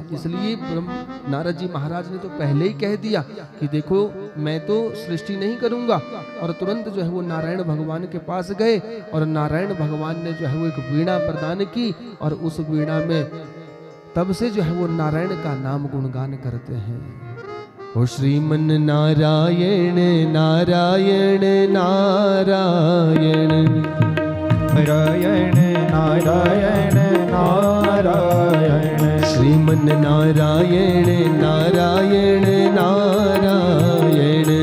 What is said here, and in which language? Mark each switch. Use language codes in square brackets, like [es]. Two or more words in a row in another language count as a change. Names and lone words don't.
[hi] इसलिए नारद जी महाराज ने तो पहले ही कह दिया कि देखो मैं तो सृष्टि नहीं करूंगा, और तुरंत जो है वो नारायण भगवान के पास गए और नारायण भगवान ने जो है वो एक वीणा प्रदान की और उस वीणा में तब से जो है वो नारायण का नाम गुणगान करते हैं। ओ श्रीमन नारायण नारायण नारायण नारायण नारायण नारायण श्रीमन नारायण नारायण नारायण